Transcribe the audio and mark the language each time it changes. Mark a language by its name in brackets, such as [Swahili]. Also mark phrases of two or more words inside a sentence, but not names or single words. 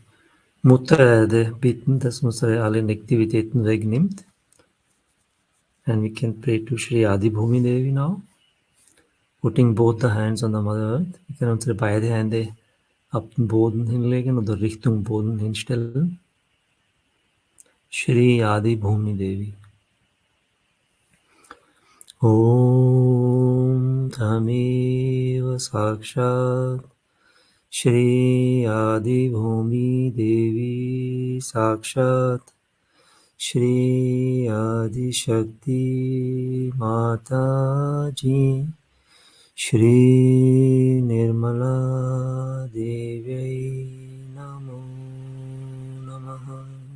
[German] Mutter Erde bitten, dass unsere alle Negativitäten wegnimmt. [English] And we can pray to Shri Adi Bhumi Devi now. Putting both the hands on the Mother Earth. [German] Wir können unsere beiden Hände auf den Boden hinlegen oder Richtung Boden hinstellen. Shri Adi Bhumi Devi. [Sanskrit] ॐ त्वमेव साक्षात् श्री आदि भूमि देवी साक्षात् श्री आदि शक्ति माता जी श्री निर्मला देवी नमो नमः.